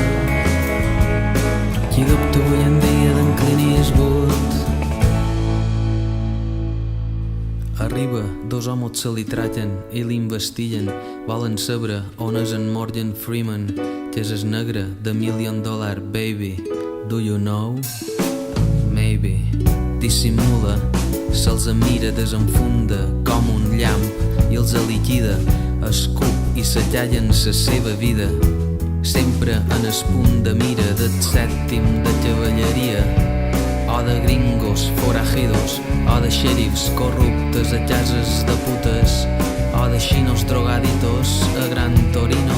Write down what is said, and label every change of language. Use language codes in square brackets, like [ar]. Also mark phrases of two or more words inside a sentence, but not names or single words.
[ca] Qui dubta avui en dia d'en Clint Eastwood? Arriba, dos homes se li traten i l'investiguen. Volen saber on és en Morgan Freeman, que és el negre de $1 Million Baby. [en] Do you know? Maybe. [ca] Dissimula, se'ls mira, desenfunda com un llamp i els liquida, escup i s'allallen sa seva vida. Sempre en el punt de mira del sèptim de cavalleria, o de gringos forajidos, o de xèrifs corruptes a cases de putes, o de xinos drogaditos a Gran Torino.